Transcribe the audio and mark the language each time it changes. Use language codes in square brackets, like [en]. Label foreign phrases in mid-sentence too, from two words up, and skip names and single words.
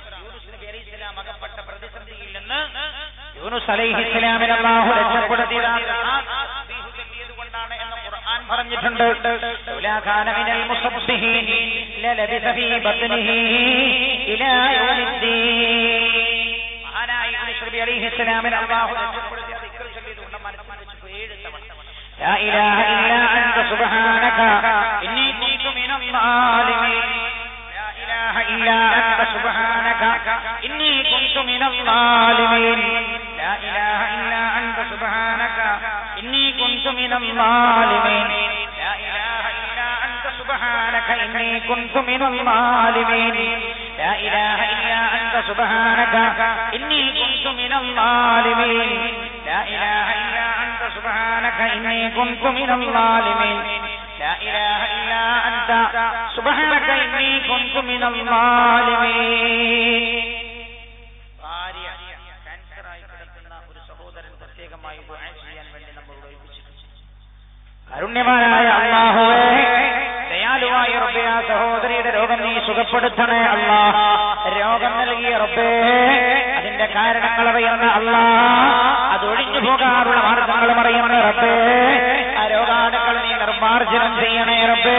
[ml] യൂനുസ് നബി അലൈഹിസ്സലാം അകപ്പെട്ട പ്രതിസന്ധിയിൽ നിന്ന് യൂനുസ് അലൈഹിസ്സലാമിനെ അല്ലാഹു രക്ഷപ്പെടുത്തിയതുകൊണ്ടാണ് എന്ന് ഖുർആൻ പറഞ്ഞിട്ടുണ്ട്. [ar] لولا كان من المسبحين للبث في بطنه إلى يوم الدين. [ml] മഹാനായ യൂനുസ് നബി അലൈഹിസ്സലാമിനെ അല്ലാഹു രക്ഷപ്പെടുത്തിയ ദിക്ർ ചൊല്ലിയതുകൊണ്ട് മനസ്സിൽ വെച്ച് 7 തവണ [ar] لا إله إلا أنت سبحانك إني كنت من الظالمين. لا إله إلا أنت سبحانك إني كنت من الظالمين. لا إله إلا أنت سبحانك إني كنت من الظالمين. لا إله إلا أنت سبحانك إني كنت من الظالمين. لا إله إلا أنت سبحانك إني كنت من الظالمين. لا إله إلا أنت سبحانك إني كنت من الظالمين. لا إله إلا أنت سبحانك إني كنت من الظالمين. [ml] ഭാര്യ ക്യാൻസറായി കിടക്കുന്ന ഒരു സഹോദരൻ പ്രത്യേകമായി ദുആ ചെയ്യാൻ വേണ്ടി നമ്മളോട് ഏൽപ്പിച്ചിട്ടുണ്ട്. കാരുണ്യവാനായ അല്ലാഹുവേ, ദയാലുവായ റബ്ബേ, ആ സഹോദരിയുടെ രോഗം നീ സുഖപ്പെടുത്തണേ അല്ലാഹ്. രോഗം നൽകിയ റബ്ബേ, അതിന്റെ കാരണങ്ങൾ അറിയുന്ന അല്ലാഹ്, അതൊഴിഞ്ഞു പോകാനുള്ള മാർഗങ്ങളും അറിയുന്ന റബ്ബേ, ആ രോഗാണുക്കൾ നീ നിർമ്മാർജ്ജനം ചെയ്യണേ റബ്ബേ.